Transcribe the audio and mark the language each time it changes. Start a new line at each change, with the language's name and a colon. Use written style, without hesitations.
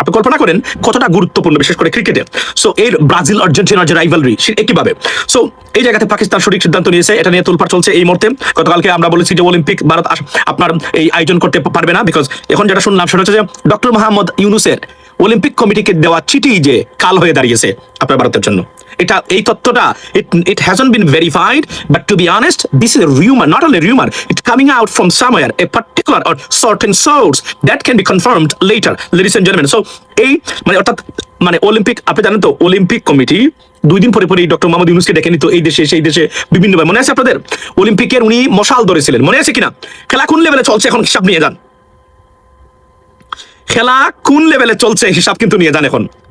Bangla: আপনি কল্পনা করেন কতটা গুরুত্বপূর্ণ, বিশেষ করে ক্রিকেটে। সো এর ব্রাজিল আর্জেন্টিনার যে রাইভালরি একইভাবে। সো এই জায়গাতে পাকিস্তান সঠিক সিদ্ধান্ত নিয়েছে, এটা নিয়ে তোলপাড় চলছে এই মুহূর্তে। গতকালকে আমরা বলেছি যে অলিম্পিক ভারত আপনার এই আয়োজন করতে পারবে না, বিকজ এখন যেটা শুনলাম সেটা হচ্ছে যে ডক্টর মোহাম্মদ ইউনুসের অলিম্পিক কমিটিকে দেওয়া চিঠি যে কাল হয়ে দাঁড়িয়েছে আপনার ভারতের জন্য। এই তথ্যটা
English: it hasn't been verified, but to be honest, this is a rumor, not only rumor, it's coming out from somewhere, a particular or certain source that can be confirmed later, ladies and gentlemen.
Bangla: So এই মানে অর্থাৎ মানে Olympic, আপনি জানেন তো Olympic committee 2 দিন পরে doctor Mohammad ইউনুসকে ডেকে নিত এই দেশে সেই দেশে বিভিন্নভাবে। মনে আছে আপনাদের অলিম্পিকের উনি মশাল ধরেছিলেন, মনে আছে কিনা? খেলা কোন লেভেলে চলছে এখন হিসাব নিয়ে যান, খেলা কোন লেভেলে চলছে হিসাব কিন্তু নিয়ে যান এখন।